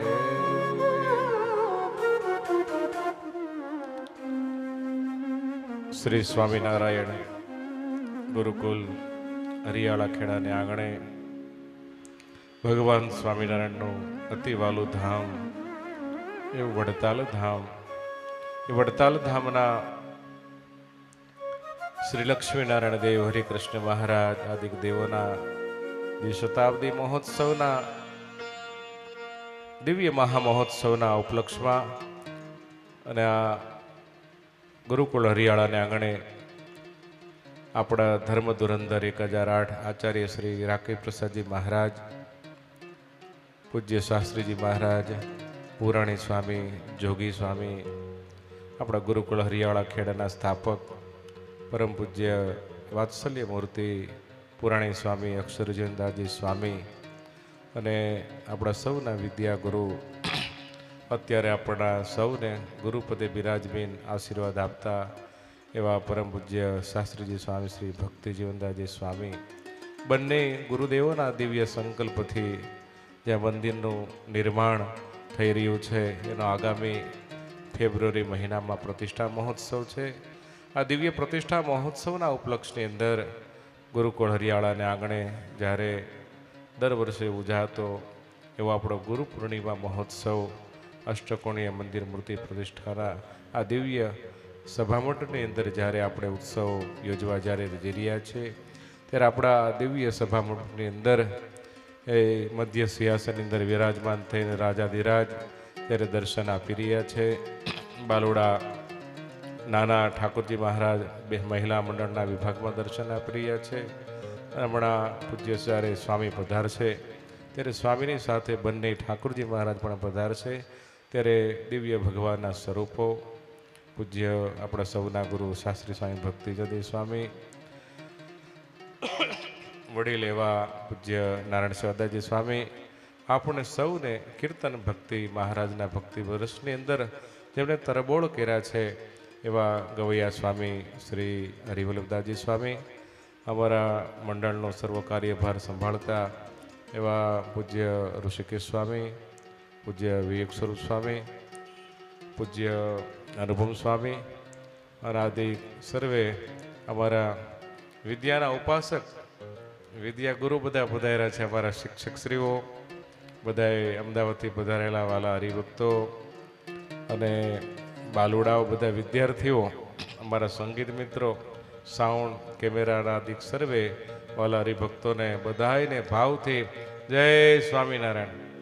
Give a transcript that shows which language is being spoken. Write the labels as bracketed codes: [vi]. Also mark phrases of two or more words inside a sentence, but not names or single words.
[gu] શ્રી સ્વામીનારાયણ ગુરુકુલ હરિયાલા ખેડા ને આંગણે ભગવાન સ્વામીનારાયણ અતિ વાલુ ધામ એ વડતાલ ધામ। એ વડતાલ ધામના શ્રી લક્ષ્મીનારાયણ દેવ હરિકૃષ્ણ મહારાજ આદિ દેવોના શતાબ્દી મહોત્સવના દિવ્ય મહામહોત્સવના ઉપલક્ષ્યમાં અને આ ગુરુકુલ હરિયાલા ને આંગણે અપના ધર્મ ધુરંધર 1008 આચાર્ય શ્રી રાકેશ પ્રસાદ જી મહારાજ, પૂજ્ય શાસ્ત્રી જી મહારાજ, પુરાણી સ્વામી, જોગી સ્વામી, અપના ગુરુકુલ હરિયાલા ખેડા સ્થાપક પરમ પૂજ્ય વાત્સલ્ય મૂર્તિ પુરાણી સ્વામી અક્ષરજીવનદાસજી સ્વામી અને અપના સૌના વિદ્યા ગુરુ અત્યારે અપના સૌને ગુરુપદે બિરાજમીન આશીર્વાદ આપતા એવં પરમ પૂજ્ય શાસ્ત્રીજી સ્વામી શ્રી ભક્તિજીવનદાસજી સ્વામી બંને ગુરુદેવોના દિવ્ય સંકલ્પથી જ્યાં મંદિરનું નિર્માણ થઈ રહ્યું છે એનો આગામી ફેબ્રુઆરી મહીનામાં પ્રતિષ્ઠા મહોત્સવ છે। આ દિવ્ય પ્રતિષ્ઠા મહોત્સવના ઉપલક્ષ્યની અંદર ગુરુકુલ હરિયાળાને આંગણે જ્યારે દર વર્ષે ઉજાતો એવો આપણો ગુરુ પૂર્ણિમા મહોત્સવ અષ્ટકોણીય મંદિર મૂર્તિ પ્રતિષ્ઠાના આ દિવ્ય સભામંડપની અંદર જ્યારે આપણે ઉત્સવ યોજવા જ્યારે જઈ રહ્યા છે ત્યારે આપણા દિવ્ય સભામંડપની અંદર એ મધ્ય સિંહાસન અંદર વિરાજમાન થઈને રાજાધિરાજ ત્યારે દર્શન આપી રહ્યા છે। બાલોડા નાના ઠાકુરજી મહારાજ મહિલા મંડળના વિભાગમાં દર્શન આપી રહ્યા છે। હમણાં પૂજ્ય જ્યારે સ્વામી પધારશે ત્યારે સ્વામીની સાથે બંને ઠાકુરજી મહારાજ પણ પધારશે ત્યારે દિવ્ય ભગવાનના સ્વરૂપો પૂજ્ય અપના સૌના ગુરુ શાસ્ત્રી સ્વામી ભક્તિજદી સ્વામી વડીલ એવા પૂજ્ય નારાયણ સદાજી સ્વામી આપણે સૌને કીર્તન ભક્તિ મહારાજના ભક્તિ વર્ષની અંદર જેમણે તરબોળ કર્યા છે એવા ગવૈયા સ્વામી શ્રી હરિવલ્લભદાસજી સ્વામી અમરા મંડળનો સર્વ કાર્યભાર સંભાળતા એવા પૂજ્ય ઋષિકેશ સ્વામી પૂજ્ય વિવેક સ્વરૂપ સ્વામી, પૂજ્ય અનુપમ સ્વામી અને આદિ સર્વે અમારા વિદ્યાના ઉપાસક, વિદ્યા ગુરુ બધા પધાર્યા છે. અમારા શિક્ષકશ્રીઓ બધાએ અમદાવાદથી પધારેલા વાલા હરિભક્તો અને બાલુડાઓ, બધા વિદ્યાર્થીઓ, અમારા સંગીત મિત્રો, સાઉન્ડ કેમેરાના આદિ સર્વે વાલા હરિભક્તોને બધાને ભાવથી જય સ્વામિનારાયણ.